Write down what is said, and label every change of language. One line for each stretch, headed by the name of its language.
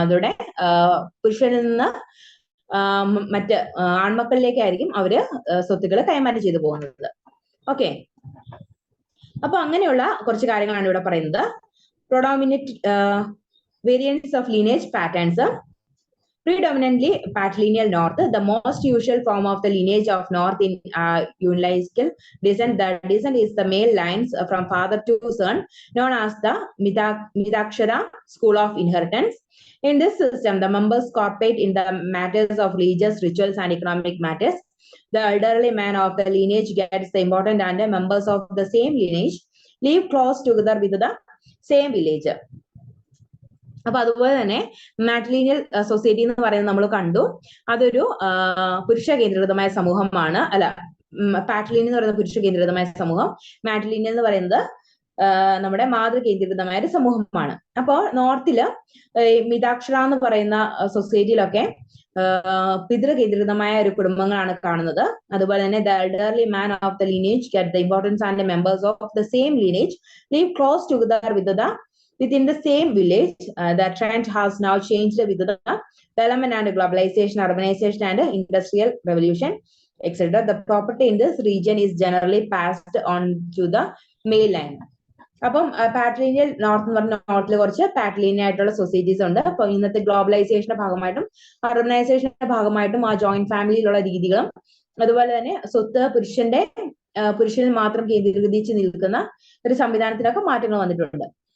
Malayalam: അതോടെ പുരുഷനിൽ നിന്ന് മറ്റ് ആൺമക്കളിലേക്കായിരിക്കും അവര് സ്വത്തുക്കൾ കൈമാറ്റം ചെയ്തു പോകുന്നത്. ഓക്കെ, അപ്പൊ അങ്ങനെയുള്ള കുറച്ച് കാര്യങ്ങളാണ് ഇവിടെ പറയുന്നത്.
English: Predominant variance of lineage patterns. Predominantly patrilineal north, the most usual form of the lineage of north in unilineal descent. The descent is the male lines from father to son, known as the Midakshara school of inheritance. In this system, the members cooperate in the matters of religious rituals and economic matters. The elderly man of the lineage gets the important, and the members of the same lineage live close together with the same village.
Malayalam: അപ്പൊ അതുപോലെ തന്നെ matrilineal society എന്ന് പറയുന്നത് നമ്മൾ കണ്ടു, അതൊരു പുരുഷ കേന്ദ്രീകൃതമായ സമൂഹമാണ്. അല്ല, പാട്രിലീനിയൽ എന്ന് പറയുന്നത് പുരുഷ കേന്ദ്രീകൃതമായ സമൂഹം, മാട്രിലീനിയൽ എന്ന് പറയുന്നത് നമ്മുടെ മാതൃ കേന്ദ്രീകൃതമായ ഒരു സമൂഹമാണ്. അപ്പോ നോർത്തില് മിതാക്ഷര എന്ന് പറയുന്ന സൊസൈറ്റിയിലൊക്കെ പിതൃ കേന്ദ്രീകൃതമായ ഒരു കുടുംബങ്ങളാണ് കാണുന്നത്. അതുപോലെ തന്നെ
English: The elderly man of the lineage get the importance and the members of the same lineage live close together within the same village. The trend has now changed with the development and globalization, urbanization and industrial revolution, etc. The property in this region is generally passed on to the male line.
Malayalam: അപ്പം പാട്രിലിനിയൽ north എന്ന് പറഞ്ഞ നോർത്തിൽ കുറച്ച് പാട്രിലിനിയൽ ആയിട്ടുള്ള societies ഉണ്ട്. അപ്പൊ ഇന്നത്തെ ഗ്ലോബലൈസേഷന്റെ ഭാഗമായിട്ടും അർബനൈസേഷന്റെ ഭാഗമായിട്ടും ആ joint ഫാമിലിയിലുള്ള രീതികളും അതുപോലെ തന്നെ സ്വത്ത് പുരുഷനിൽ മാത്രം കേന്ദ്രീകരിച്ച് നിൽക്കുന്ന ഒരു സംവിധാനത്തിലൊക്കെ മാറ്റങ്ങൾ വന്നിട്ടുണ്ട്.